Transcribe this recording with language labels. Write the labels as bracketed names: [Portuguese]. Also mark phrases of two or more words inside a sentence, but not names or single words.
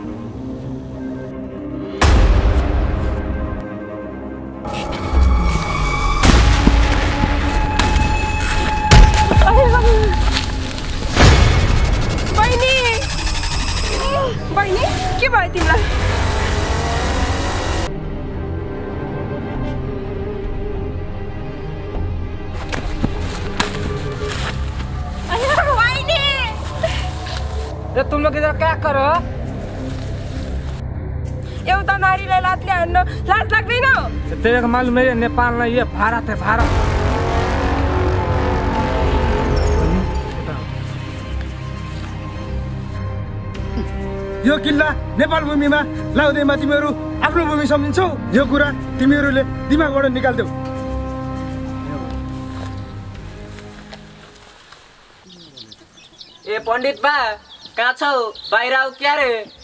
[Nepali] बहिनी के भयो तिमीलाई [Hindi] ये तुम लोग इधर क्या करो [Nepali] एउटा नारीलाई लातले हान्न लाज लाग्दैन [Hindi] तेरे को मालूम है नेपाल में ये भारत है भारत [Nepali] यो किल्ला नेपाल भूमिमा लाउँदैमा तिमीहरू आफ्नो भूमि सम्झिन्छौ यो कुरा तिमीहरूले दिमागबाट निकाल्देऊ ए पण्डित बा कहाँ छौ बाहिर आऊ क्या रे